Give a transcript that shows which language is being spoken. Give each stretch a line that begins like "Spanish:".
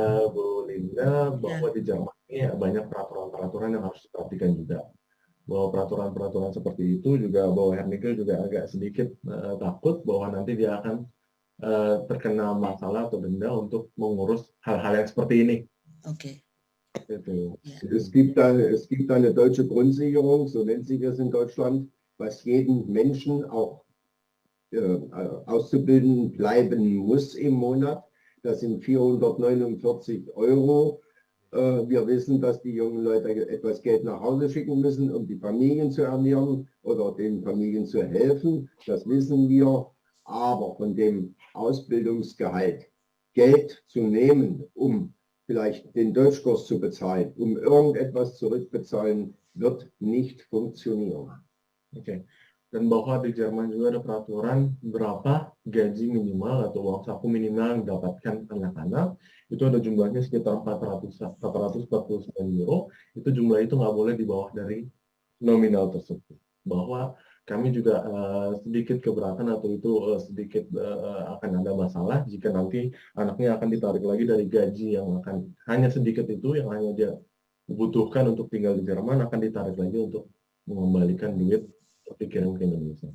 Indonesian: Bu Linda, bahwa di Jerman ini banyak peraturan-peraturan yang harus diperhatikan juga. Bahwa peraturan-peraturan seperti itu juga bahwa Herr Nickel juga agak sedikit takut bahwa nanti dia akan terkena masalah atau denda untuk mengurus hal-hal yang seperti ini. Oke.
German: Es gibt eine deutsche Grundsicherung, so nennt sich das in Deutschland, was jeden Menschen auch auszubilden bleiben muss im Monat. Das sind 449 €. Wir wissen, dass die jungen Leute etwas Geld nach Hause schicken müssen, um die Familien zu ernähren oder den Familien zu helfen. Das wissen wir. Aber von dem Ausbildungsgehalt Geld zu nehmen, um vielleicht den Deutschkurs zu bezahlen, um irgendetwas zurückbezahlen, wird nicht funktionieren. Oke.
Indonesian: Dan bahwa di Jerman juga ada peraturan berapa gaji minimal atau uang saku minimal yang didapatkan anak-anak. Itu ada jumlahnya sekitar 449 €. Itu jumlah itu nggak boleh di bawah dari nominal tersebut. Bahwa kami juga sedikit keberatan atau itu sedikit akan ada masalah jika nanti anaknya akan ditarik lagi dari gaji yang akan hanya sedikit itu yang hanya dia butuhkan untuk tinggal di Jerman akan ditarik lagi untuk mengembalikan duit dikirim ke Indonesia.